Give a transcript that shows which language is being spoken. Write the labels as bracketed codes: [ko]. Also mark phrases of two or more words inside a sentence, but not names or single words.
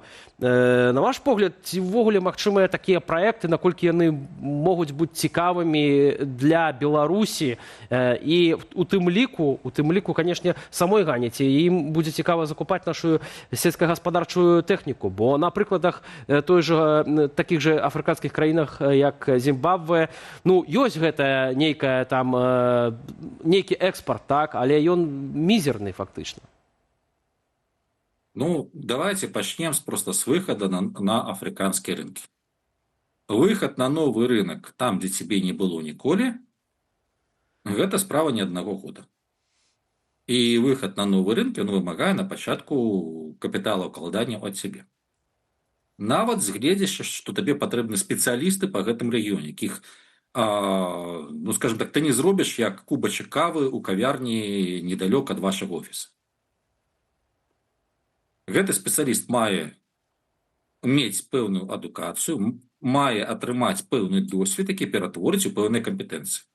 [be] На ваш погляд, ці ўвогуле магчымыя такія праекты, наколькі яны могуць быць цікавымі для Беларусі і у тым ліку, канешне, самой Гане, ці ім будзе цікава закупаць нашу сельскагаспадарчую тэхніку, бо на прыкладах такіх же афрыканскіх краінах, як Зімбабве, ёсць гэта нейкі экспарт, так, але ён мізерны фактычна. [ru] Давайте начнем просто с выхода на африканские рынки. Выход на новый рынок, там, где тебе не было николи, это справа не одного года. И выход на новый рынок, он [be] вымагае на пачатку капіталаўкладання [ru] от себе. [be] Нават згледзяш, што табе патрэбны спецыялісты па гэтым рэгіёне, якіх, [ru] скажем так, [be] ты не зробіш як кубачак кавы ў кавярні недалёк ад вашага офіса. Гэты спецыяліст мае мець пэўную адукацыю, мае атрымаць пэўны досвед, які ператворыць у пэўныя кампетэнцыі.